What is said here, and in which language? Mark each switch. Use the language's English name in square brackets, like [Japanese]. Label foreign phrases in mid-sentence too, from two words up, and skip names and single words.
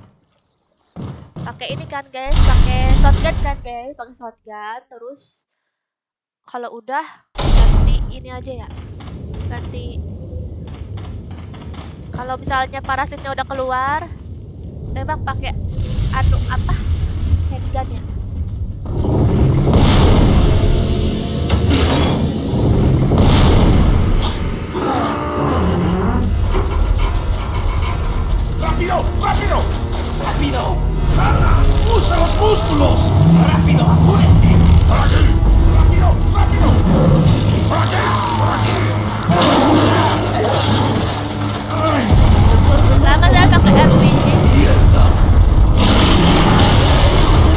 [Indonesian] Pakai ini kan guys, pakai shotgun kan guys, pakai shotgun. Terus kalau udah ganti ini aja ya. Ganti. Kalau misalnya parasitnya udah keluar, tembak pakai anu apa? Handgun ya. [Spanish] ¡Rápido! ¡Rápido! ¡Rápido! ¡Carla! ¡Usa los músculos! ¡Rápido! ¡Apúrense! ¡Por aquí! ¡Rápido! ¡Rápido! ¡Por aquí! ¡Por aquí! [Indonesian] Lama saya pakai RPG. [Spanish] ¡Mierda!